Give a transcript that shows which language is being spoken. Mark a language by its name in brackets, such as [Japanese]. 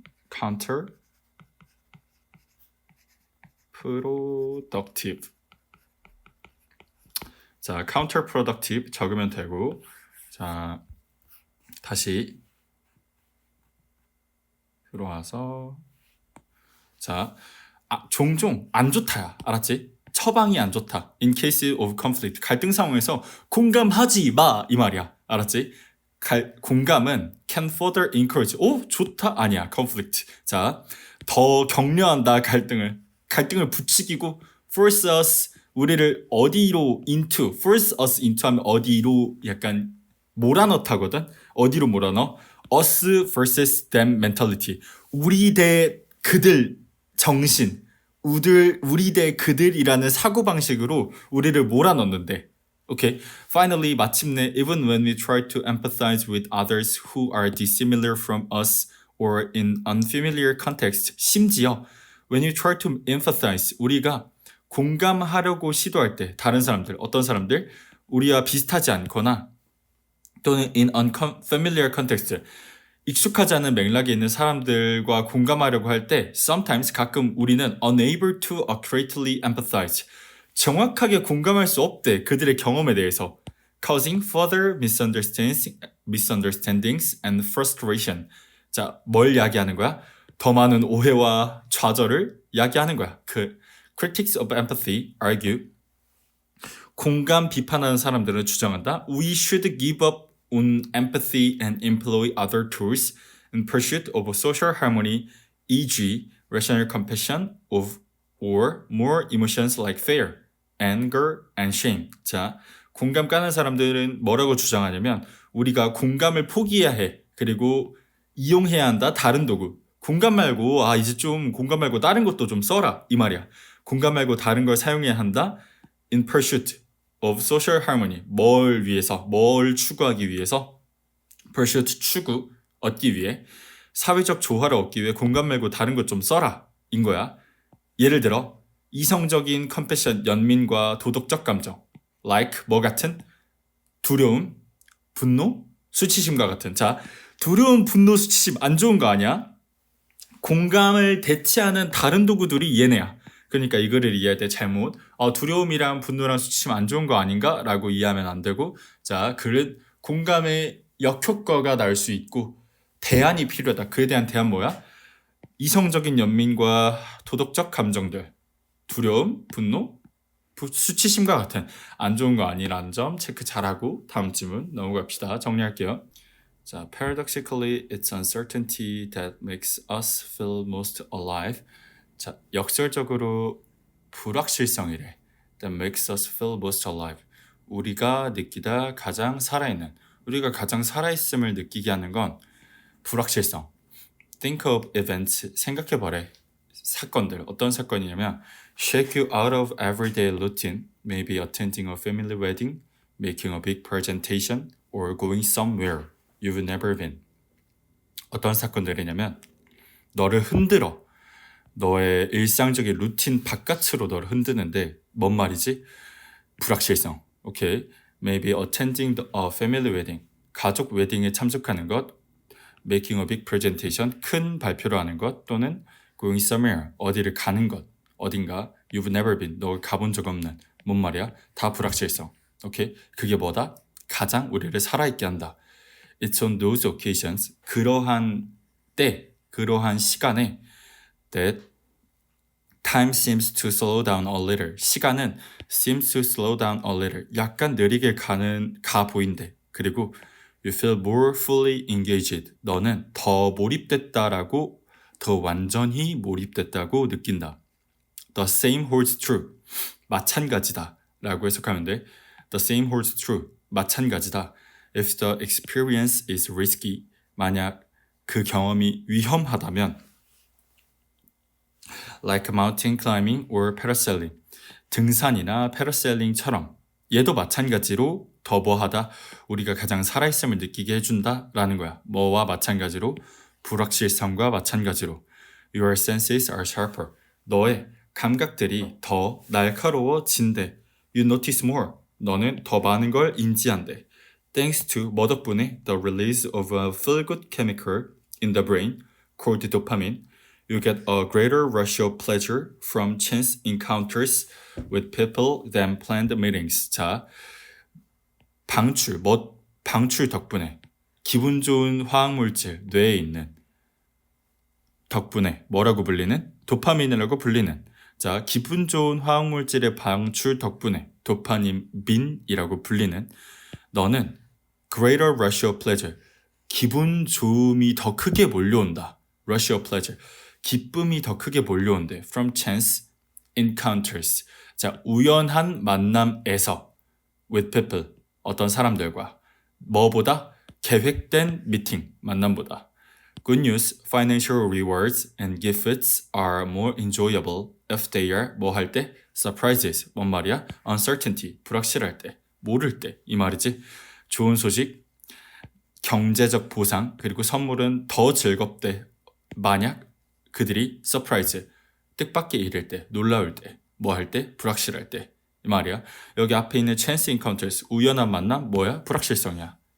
[Korean] counterproductive 자, counterproductive 적으면 되고 자, 다시 들어와서 자, 종종 안 좋다야. 알았지? 처방이 안 좋다. [English] In case of conflict. [Korean] 갈등 상황에서 공감하지 마. 이 말이야. 알았지? 공감은 [English] can further encourage. [Korean] 좋다. 아니야. conflict. 자, 더 격려한다. 갈등을 부추기고 [English] force us [Korean] 우리를 어디로 [English] force us into [Korean] 하면 어디로 약간 몰아넣다거든. 어디로 몰아넣어? [English] us versus them mentality. [Korean] 우리 대 그들 정신. 우리 대 그들이라는 사고방식으로 우리를 몰아넣는데. [English] Okay. Finally, [Korean] 마침내 [English] even when we try to empathize with others who are dissimilar from us or in unfamiliar context, [Korean] 심지어 [English] when you try to empathize, [Korean] 우리가 공감하려고 시도할 때 다른 사람들, 어떤 사람들 우리와 비슷하지 않거나 또는 [English] in unfamiliar context [Korean] 익숙하지 않은 맥락에 있는 사람들과 공감하려고 할 때 [English] sometimes [Korean] 가끔 우리는 [English] unable to accurately empathize [Korean] 정확하게 공감할 수 없대 그들의 경험에 대해서 [English] causing further misunderstandings and frustration. [Korean] 자, 뭘 야기하는 거야? 더 많은 오해와 좌절을 야기하는 거야. [English] Critics of empathy argue [Korean] 공감 비판하는 사람들은 주장한다. [English] We should give up on empathy and employ other tools in pursuit of social harmony, e.g. rational compassion or more emotions like fear, anger, and shame. [Korean] 자, 공감 까는 사람들은 뭐라고 주장하냐면 우리가 공감을 포기해야 해. 그리고 이용해야 한다. 다른 도구. 공감 말고 이제 좀 공감 말고 다른 것도 좀 써라. 이 말이야. 공감 말고 다른 걸 사용해야 한다. [English] In pursuit of social harmony. [Korean] 뭘 추구하기 위해서? pursuit 추구, 얻기 위해. 사회적 조화를 얻기 위해 공감 말고 다른 것 좀 써라. 인 거야. 예를 들어 이성적인 컴패션, 연민과 도덕적 감정. [English] like [Korean] 뭐 같은? 두려움, 분노, 수치심과 같은. 자, 두려움, 분노, 수치심 안 좋은 거 아니야? 공감을 대체하는 다른 도구들이 얘네야. 그러니까 이거를 이해할 때 잘못 두려움이랑 분노랑 수치심 안 좋은 거 아닌가? 라고 이해하면 안 되고 자, 공감의 역효과가 날 수 있고 대안이 필요하다. 그에 대한 대안 뭐야? 이성적인 연민과 도덕적 감정들 두려움, 분노, 수치심과 같은 안 좋은 거 아니라는 점 체크 잘하고 다음 질문 넘어갑시다. 정리할게요. [English] 자, paradoxically, it's uncertainty that makes us feel most alive. [Korean] 자, 역설적으로 불확실성이래. [English] That makes us feel most alive. [Korean] 우리가 느끼다 가장 살아있는, 우리가 가장 살아있음을 느끼게 하는 건 불확실성. [English] Think of events. [Korean] 생각해보래. 사건들. 어떤 사건이냐면 [English] shake you out of everyday routine. Maybe attending a family wedding, making a big presentation, or going somewhere you've never been. [Korean] 어떤 사건들이냐면 너를 흔들어. 너의 일상적인 루틴 바깥으로 너를 흔드는데 뭔 말이지? 불확실성. 오케이. [English] Maybe attending a family wedding. [Korean] 가족 웨딩에 참석하는 것. [English] Making a big presentation. [Korean] 큰 발표를 하는 것. 또는 [English] going somewhere. [Korean] 어디를 가는 것. 어딘가. [English] You've never been. [Korean] 너 가본 적 없는. 뭔 말이야? 다 불확실성. 오케이. 그게 뭐다? 가장 우리를 살아있게 한다. [English] It's on those occasions. [Korean] 그러한 때, 그러한 시간에 [English] that time seems to slow down a little. [Korean] 시간은 [English] seems to slow down a little. [Korean] 약간 느리게 가 보인대. 그리고 [English] you feel more fully engaged. [Korean] 너는 더 몰입됐다라고, 더 완전히 몰입됐다고 느낀다. [English] The same holds true. [Korean] 마찬가지다 라고 해석하면 돼. [English] The same holds true. [Korean] 마찬가지다. [English] If the experience is risky. [Korean] 만약 그 경험이 위험하다면 [English] like mountain climbing or parasailing. [Korean] 등산이나 패러세일링처럼 얘도 마찬가지로 더 뭐하다. 우리가 가장 살아있음을 느끼게 해준다 라는 거야. 뭐와 마찬가지로? 불확실성과 마찬가지로. [English] Your senses are sharper. [Korean] 너의 감각들이 더 날카로워진대. [English] You notice more. [Korean] 너는 더 많은 걸 인지한대. [English] Thanks to [Korean] 뭐 덕분에? [English] The release of a feel-good chemical in the brain called dopamine. You get a greater rush of pleasure from chance encounters with people than planned meetings. [Korean] 자, 방출 덕분에 기분 좋은 화학물질 뇌에 있는 덕분에 뭐라고 불리는? 도파민이라고 불리는. 자, 기분 좋은 화학물질의 방출 덕분에 도파민이라고 불리는 너는 [English] greater rush of pleasure. [Korean] 기분 좋음이 더 크게 몰려온다. [English] rush of pleasure. [Korean] 기쁨이 더 크게 몰려온대. [English] From chance encounters. [Korean] 자, 우연한 만남에서 [English] with people. [Korean] 어떤 사람들과. 뭐보다? 계획된 미팅, 만남보다. [English] Good news, financial rewards and gifts are more enjoyable if they are [Korean] 뭐 할 때? [English] Surprises. [Korean] 뭔 말이야? [English] Uncertainty. [Korean] 불확실할 때. 모를 때. 이 말이지. 좋은 소식, 경제적 보상, 그리고 선물은 더 즐겁대. 만약 그들이 서프라이즈, 뜻밖의 일일 때, 놀라울 때, 뭐 할 때? 불확실할 때. 이 말이야. 여기 앞에 있는 [English] chance encounters, [Korean] 우연한 만남, 뭐야? 불확실성이야.